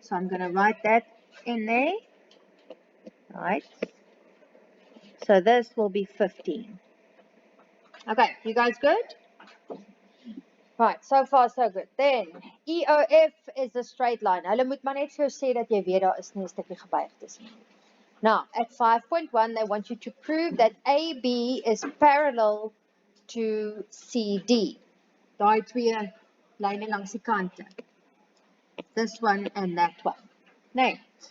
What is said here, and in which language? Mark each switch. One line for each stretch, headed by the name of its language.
English: So I'm going to write that in there. Right. So this will be 15. Okay, you guys good? Right, so far so good. Then, EOF is a straight line.
Afrikaans: Hulle moet maar net vir jou sê dat jy weet daar is nie 'n stukkie gebuig tussen.
English: Now, at 5.1, they want you to prove that AB is parallel to CD.
Afrikaans: Daai twee lyne langs die kante.
English: This one and that one.
Afrikaans: Nee.